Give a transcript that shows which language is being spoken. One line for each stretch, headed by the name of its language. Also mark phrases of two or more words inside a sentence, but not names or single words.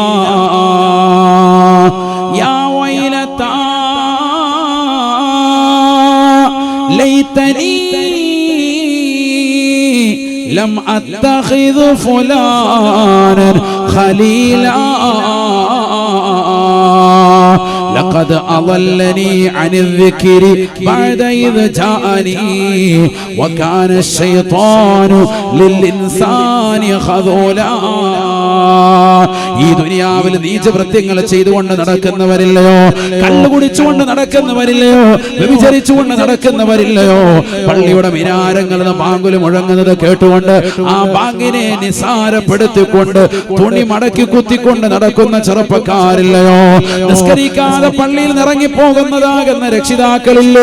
Arabic: يا ويلتى ليتني لم أتخذ فلانا خليلا لقد أضلني عن الذكر بعد إذ جاءني وكان الشيطان للإنسان خذولا.
Malayalam: ഈ ദുനിയാവിൽ നീചവൃത്യങ്ങൾ ചെയ്തുകൊണ്ട് നടക്കുന്നവരില്ലയോ, കള്ളു കുടിച്ചുകൊണ്ട് നടക്കുന്നവരില്ലയോ, വ്യഭിചരിച്ചുകൊണ്ട് നടക്കുന്നവരില്ലയോ, പള്ളിയുടെ മിനാരങ്ങളിൽ നിന്ന് ബാങ്കുൽ മുഴങ്ങുന്നത് കേട്ടുകൊണ്ട് ആ ബാങ്കിനെ നിസാരപ്പെടുത്തിക്കൊണ്ട് തുണി മടക്കി കുത്തിക്കൊണ്ട് നടക്കുന്ന ചെറുപ്പക്കാരില്ലയോ, നിസ്കരിക്കാതെ പള്ളിയിൽ നിന്ന് ഇറങ്ങിപ്പോകുന്നതാകുന്ന രക്ഷിതാക്കളില്ലേ?